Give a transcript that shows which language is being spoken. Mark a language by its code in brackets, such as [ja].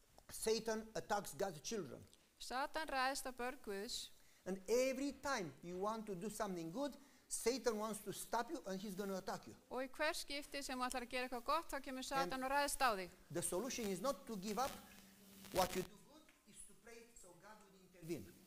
[en] Satan attacks God's children. [is] Satan ræðist á börn Guðs [en] And every time you want to do something good, Satan wants to stop you and he's going to attack you. [is] og í hver skipti sem þú ætlar að gera eitthvað gott, þá kemur Satan og ræðist á þig. [en] The solution is not to give up. What you do good is to pray so God will intervene.